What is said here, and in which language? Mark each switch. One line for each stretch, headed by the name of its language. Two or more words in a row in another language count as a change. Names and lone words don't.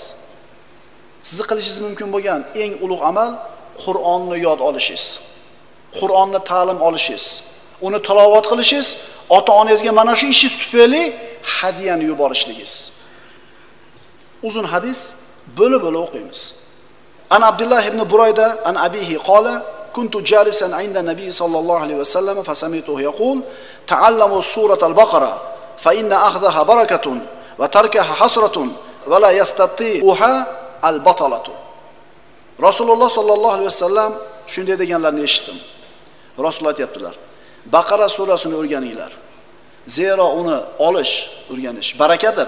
Uzbek: Sizni qilishingiz mumkin bo'lgan eng ulug' amal Qur'onni yod olishingiz. Qur'onni ta'lim olishingiz. Uni tilovat qilishingiz, ota-onangizga mana shu ishingiz tufayli hadiyani yuborishligingiz. Uzun hadis bo'lib-bo'lib o'qiymiz.
Arabic: عن عبد الله بن بريدة عن أبيه قال كنت جالسا عند النبي صلى الله عليه وسلم فسمعته يقول تعلموا سورة البقرة فإن أخذها بركة وتركها حسرة ولا يستطيعها البطلة.
Uzbek: Rasululloh
Arabic: صلى الله عليه وسلم
Uzbek: shunday deganlarni eshitdim. Rasululloh aytibdilar: Baqara surasini o'rganinglar. Zero uni o'rganish barakadir.